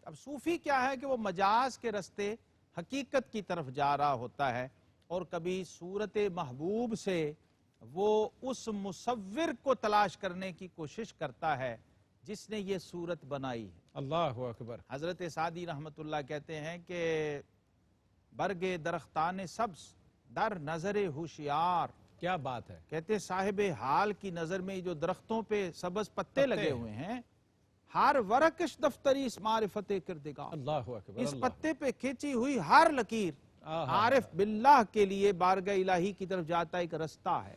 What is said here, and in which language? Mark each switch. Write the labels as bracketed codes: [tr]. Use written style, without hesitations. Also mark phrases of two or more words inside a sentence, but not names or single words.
[ur] اب صوفی کیا ہے کہ وہ مجاز کے رستے حقیقت کی طرف جا رہا ہوتا ہے، اور کبھی صورت محبوب سے وہ اس مصور کو تلاش کرنے کی کوشش کرتا ہے جس نے یہ صورت بنائی ہے۔ [ar] اللہ اکبر، [ur] حضرت سعدی [ar] رحمت اللہ [ur] کہتے ہیں کہ [fa] برگ درختان سبز در نظر ہوشیار، [ur] کیا بات ہے، کہتے صاحب حال کی نظر میں جو درختوں پہ سبز پتے لگے ہوئے ہیں، [fa] ہر ورقش دفتری اس معرفت کردگار، [ar] اللہ اکبر، [ur] اس اللہ، پتے پہ کھینچی ہوئی ہر لکیر عارف باللہ کے لیے بارگاہ الہی کی طرف جاتا ایک رستہ ہے۔